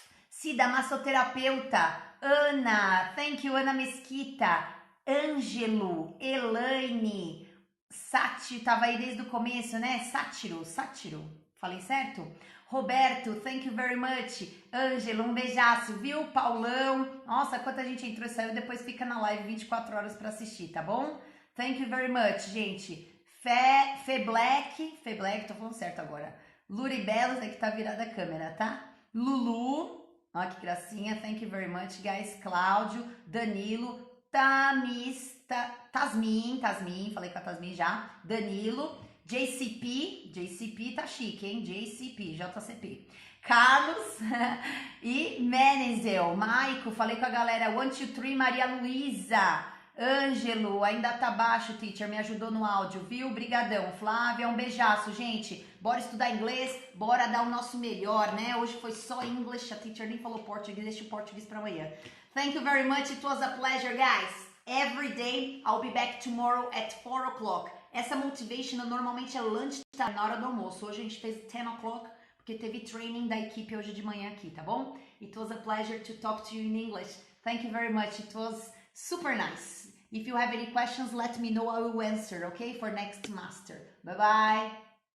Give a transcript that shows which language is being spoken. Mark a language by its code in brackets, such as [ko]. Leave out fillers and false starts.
[pt] Cida, massoterapeuta, Ana, [en] thank you, [pt] Ana Mesquita, Ângelo, Elaine, Sátiro, tava aí desde o começo, né? Sátiro, falei certo? [en] Roberto, thank you very much. [pt] Ângelo, beijaço, viu? Paulão, nossa, quanta gente entrou e saiu, depois fica na live 24 horas para assistir, tá bom? [en] Thank you very much, [pt] gente. Fê Black, tô falando certo agora. Luribelos, é que tá virada a câmera, tá? [en] Lulu, [pt] ó que gracinha, [en] thank you very much, guys. [pt] Cláudio, Danilo, Tasmin, falei com a Tasmin já. Danilo, JCP tá chique, hein? JCP. Carlos e Menzel, Maico, falei com a galera. 1, 2, 3, Maria Luísa. Ângelo, ainda tá baixo, teacher, me ajudou no áudio, viu? Brigadão. Flávia, beijaço, gente. Bora estudar inglês, bora dar o nosso melhor, né? Hoje foi só English, a teacher nem falou português, deixa o português pra amanhã. [en] Thank you very much, it was a pleasure, guys. Every day, I'll be back tomorrow at 4 o'clock. [pt] Essa motivation normalmente é lunchtime, na hora do almoço. Hoje a gente fez 10 o'clock, porque teve training da equipe hoje de manhã aqui, tá bom? [en] It was a pleasure to talk to you in English. Thank you very much, it was super nice. If you have any questions, let me know. I will answer, okay, for next master. Bye-bye.